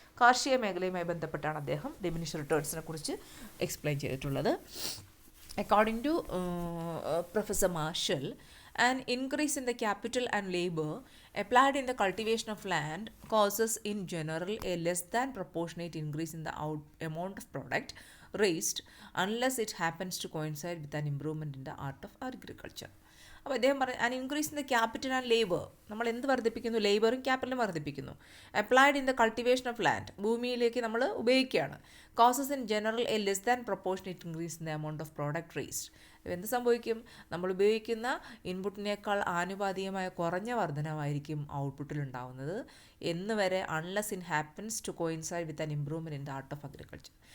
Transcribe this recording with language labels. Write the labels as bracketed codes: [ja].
[ml] കാർഷിക മേഖലയുമായി ബന്ധപ്പെട്ടാണ് അദ്ദേഹം ഡിമിനിഷ് റിട്ടേൺസിനെ കുറിച്ച് എക്സ്പ്ലെയിൻ ചെയ്തിട്ടുള്ളത്. [en] According to Professor Marshall, an increase in the capital and labor applied in the cultivation of land causes in general a less than proportionate increase in the amount of product raised unless it happens to coincide with an improvement in the art of agriculture. [ml] അപ്പോൾ അദ്ദേഹം പറഞ്ഞു, [en] An increase in the capital and labour. [ml] നമ്മൾ എന്ത് വർദ്ധിപ്പിക്കുന്നു? ലേബറും ക്യാപിറ്റലും വർദ്ധിപ്പിക്കുന്നു. [en] applied in the cultivation of land, [ml] ഭൂമിയിലേക്ക് നമ്മൾ ഉപയോഗിക്കുകയാണ്. [en] Causes in general a less than proportionate increase in the amount of product raised. [ml] എന്ത് സംഭവിക്കും? നമ്മൾ ഉപയോഗിക്കുന്ന ഇൻപുട്ടിനേക്കാൾ ആനുപാതികമായ കുറഞ്ഞ വർധനമായിരിക്കും ഔട്ട്പുട്ടിൽ ഉണ്ടാവുന്നത് എന്ന് വരെ, [en] Unless in happens to coincide with an improvement in the art of agriculture.